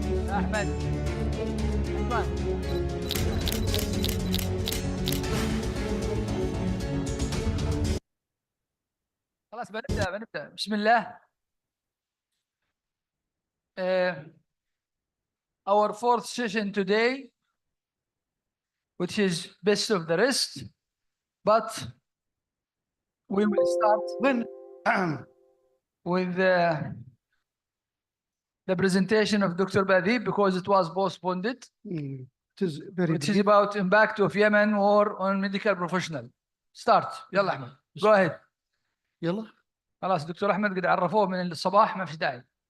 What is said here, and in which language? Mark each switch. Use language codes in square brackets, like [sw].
[ar] أحمد خلاص بنبدأ بسم الله. [en] Our fourth session today, which is best of the rest, but we will start with the presentation of Dr. Badib because it was postponed. It is which is about impact of Yemen war on medical professional. Start. [ar] يلا أحمد. [en] Go ahead. [ar] يلا خلاص دكتور أحمد قد عرفوه من الصباح ما في داعي.